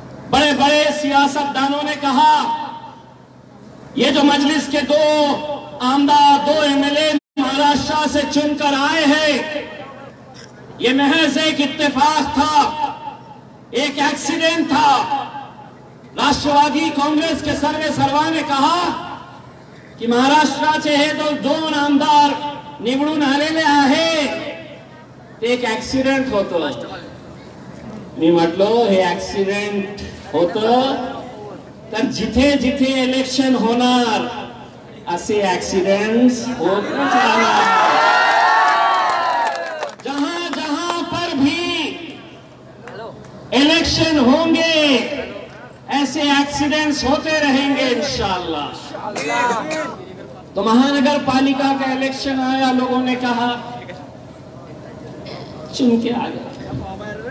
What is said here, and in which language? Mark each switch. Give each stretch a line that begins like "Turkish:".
Hindi: बड़े बड़े सियासतदानों ने कहा ये जो मजलिस के 2 आमदार 2 एमएलए महाराष्ट्र से चुनकर आए हैं, ये महज एक इत्तेफाक था, एक एक्सीडेंट था। राष्ट्रवादी कांग्रेस के सर्वे सर्वा ने कहा की
Marathi: महाराष्ट्राचे हे 2 आमदार निवडून आलेले आहे, ते एक ऍक्सिडेंट होतं। मी म्हटलो हे ऍक्सिडेंट होतं तर जिथे जिथे इलेक्शन होणार असे ऍक्सिडेंट्स होत जाणार।
Hindi: जहां जहां पर भी इलेक्शन होंगे ऐसे एक्सीडेंट्स होते रहेंगे इंशाअल्लाह। तो महानगर पालिका का इलेक्शन आया, लोगों ने कहा चुन के आ गया।